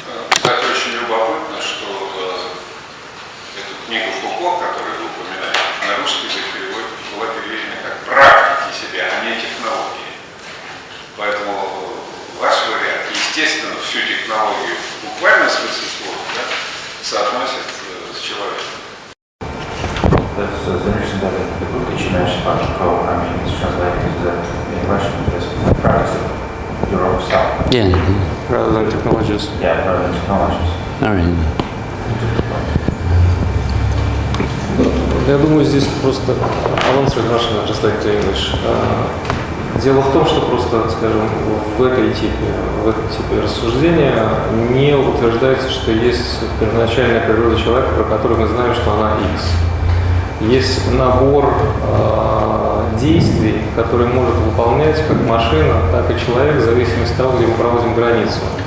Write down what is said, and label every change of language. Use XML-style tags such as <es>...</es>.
<ru>Кстати, очень любопытно, что эту книгу Фуко, которую вы упоминали, на русский язык была переведена как «Практики себя», а не технологии. Поэтому ваш вариант, естественно, всю технологию в буквальном смысле слова, да, соотносит с человеком.</ru> <en>That's interesting that the book that you mentioned about Foucault, I mean, it's translated in Russian as practice of your own self. Yeah. Rather than technologies. Yeah, rather than technologies. All right.</en> <ru>Я думаю, здесь просто</ru> <en>answer Russian, just like to English.</en> <ru>Дело в том, что просто, скажем, в этом типе рассуждения не утверждается, что есть первоначальная природа человека, про которую мы знаем, что она X. Есть набор действий, которые может выполнять как машина, так и человек, в зависимости от того, где мы проводим границу.</ru>